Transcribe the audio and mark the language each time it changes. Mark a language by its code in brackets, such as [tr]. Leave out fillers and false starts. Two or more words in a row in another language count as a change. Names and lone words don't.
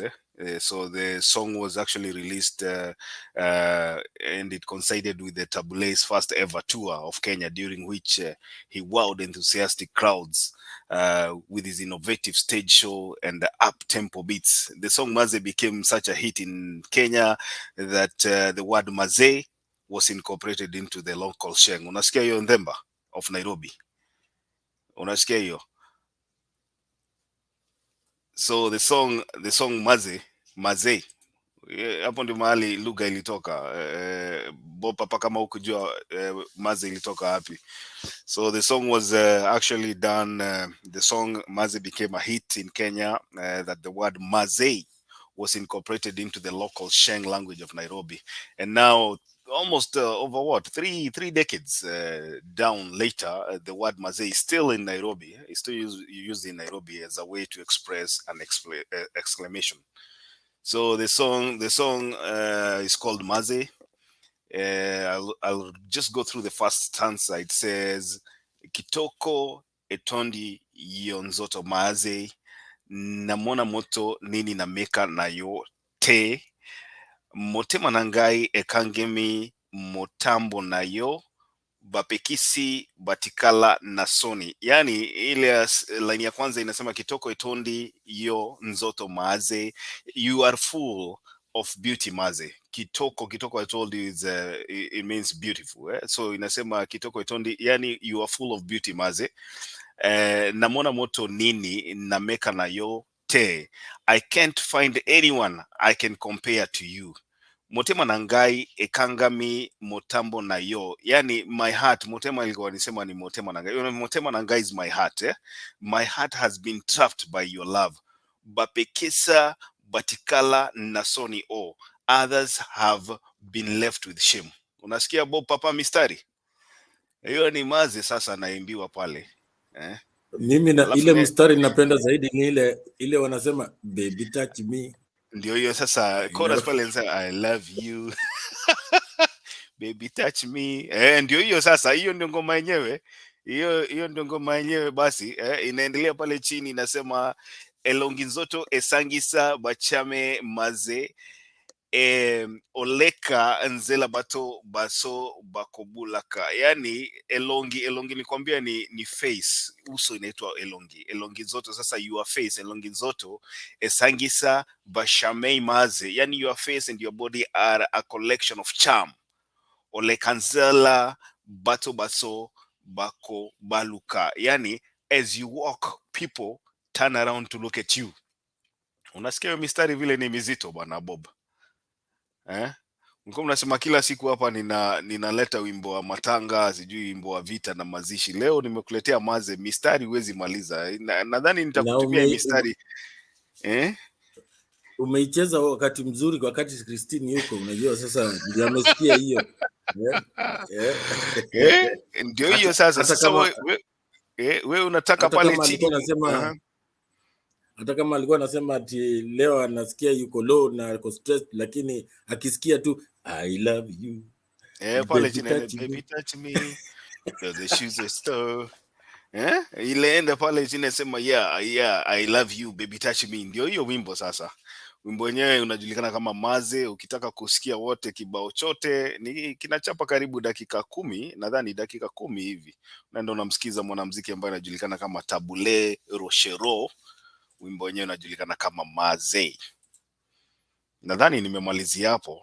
[en] So the song was actually released and it coincided with the Tabule's first ever tour of Kenya, during which he wowed enthusiastic crowds with his innovative stage show and the up-tempo beats. The song Maze became such a hit in Kenya that the word Maze was incorporated into the local sheng. [sw] Unasikia hiyo Ndemba of Nairobi? Unasikia hiyo? [en] So the song [sw] Maze hapo ndio mahali lugha ilitoka. Papa kama ukujua Maze ilitoka wapi. [en] So the song was actually done, the song Maze became a hit in Kenya, that the word Maze was incorporated into the local Sheng language of Nairobi. And now almost over what, three decades down later, the word Mazee is still in Nairobi. It's still used in Nairobi as a way to express an exclamation. So the song is called Mazee. I'll just go through the first stanza. It says, [ln] kitoko etondi yonzoto Mazee, namona moto nini nameka nayo te, motema nangai ekangemi motambo nayo, bapekisi batikala nasoni. [sw] Yani ile line ya kwanza inasema [ln] kitoko etondi yo nzoto Mazee, [en] you are full of beauty Mazee. Kitoko I told you is it means beautiful, eh? [sw] So inasema [ln] kitoko etondi, [en] yani you are full of beauty Mazee. [ln] Namona moto nini nameka nayo te, [en] I can't find anyone I can compare to you. [ln] Motema nangai ekangami motambo nayo, yani [en] my heart. [sw] Motema ilikuwa nisema ni [ln] motema nangai. Motema nangai [en] is my heart, eh? My heart has been trapped by your love. [ln] Bapekesa batikala nasoni o, [en] others have been left with shame. [sw] Unasikia Bob Papa mistari? Hiyo ni Mazee sasa naimbiwa pale. Mimi na ile mstari napenda zaidi ni ile wanasema [en] baby touch me. [sw] Ndio hiyo sasa chorus pale inasema [en] I love you. Baby touch me. [sw] Ndio hiyo sasa, hiyo ndio ngoma yenyewe. Hiyo ndio ngoma yenyewe basi. Inaendelea pale chini inasema [ln] elonginzoto esangisa bachame Mazee, oleka nzela bato baso bakobulaka. [sw] Yani elongi nikwambia ni face, uso inaitwa [ln] elongi zoto. [sw] Sasa [en] your face [ln] elongi zoto esangisa bashame Mazee, [sw] yani [en] your face and your body are a collection of charm. [ln] Oleka nzela bato baso bako baluka, [en] yani as you walk people turn around to look at you. [sw] Unasikia mistari vile ni mizito bwana Bob? Mko mnasema kila siku hapa ninaleta wimbo wa matanga, sijui wimbo wa vita na mazishi. Leo nimekuletea Mazee, mistari huwezi maliza. Nadhani nitakutumia mistari. Umeicheza wakati mzuri, wakati Christine yuko, unajua sasa ndio amesikia hiyo. Ndio hiyo sasa. Sasa wewe unataka pale chini hata kama alikuwa anasema ati leo anasikia yuko low na yuko stressed, lakini akisikia tu [en] I love you, [sw] pale chini [en] baby touch me, the shoes are store, [sw] ile enda pale chini nasema [en] yeah I love you baby touch me. [sw] Ndio hiyo wimbo sasa. Wimbo wenyewe unajulikana kama Mazee. Ukitaka kusikia wote kibao chote ni kinachapa karibu dakika 10, nadhani dakika 10 hivi. Unaenda unamsikiza mwanamuziki ambaye anajulikana kama Tabule Rochero. Wimbo wenyewe unajulikana kama Mazee. Nadhani nimemalizia hapo.